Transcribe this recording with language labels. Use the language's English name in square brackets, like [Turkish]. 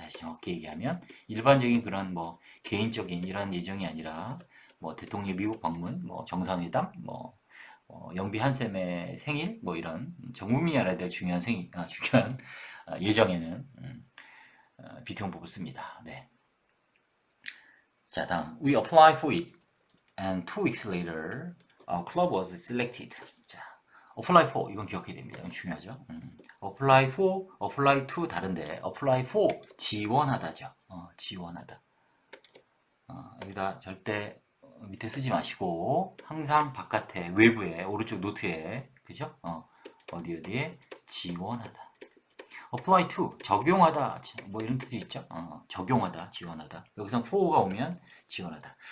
[Korean] 사실 정확히 얘기하면 일반적인 그런 개인적인 이런 예정이 아니라 대통령 미국 방문, 정상회담, 영비 한쌤의 생일, 이런 전 국민이 알아야 될 중요한 중요한 예정에는 be2 용법을 씁니다. 네. 자, 다음 [English] we applied for it and 2 weeks later our club was selected. [Korean] 자, apply for 이건 기억해야 됩니다. 이건 중요하죠. apply for, apply to 다른데 apply for 지원하다죠. 지원하다. 여기다 절대 밑에 쓰지 마시고 항상 바깥에 외부에 오른쪽 노트에 그죠? 어디에 지원하다. apply to 적용하다 이런 뜻이 있죠. 적용하다, 지원하다. 여기서 for가 오면 지원하다.